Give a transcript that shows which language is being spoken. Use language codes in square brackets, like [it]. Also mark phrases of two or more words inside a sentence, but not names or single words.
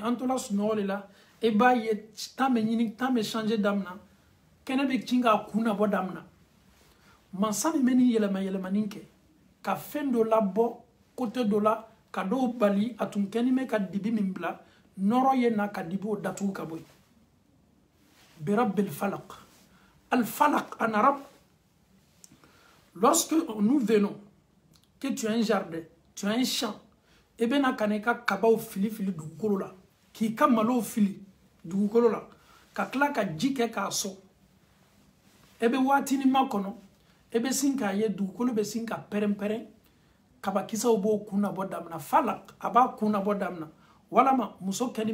[bm] an tola sunɔgɔ de la e b'a ye temps bɛ ɲini temps bɛ changer damina kɛnɛ bɛ cin k'a kun na bɔ damina masa min bɛ nin yɛlɛma yɛlɛmani kɛ ka fɛn dɔ labɔ côté dɔ la ka dɔw bali a tun kɛni bɛ ka dibi min bila nɔrɔ ye na ka dibi o datugu ka bɔ yen [ar] برب الفلق الفلق [fr] en arabe lorsque nous venons que tu as un jardin tu as un champ [bm] e bɛna ka na i ka kabaw fili fili dugukolo la k'i ka malow fili dugukolo la ka tila ka ji kɛ k'a sɔn e bɛ waatini ma kɔnɔ e bɛ sin k'a ye dugukolo bɛ sin ka pɛrɛn-pɛrɛn kabakisɛw b'o kun na bɔ damina falak a b'a kun na bɔ damina walama muso kɛni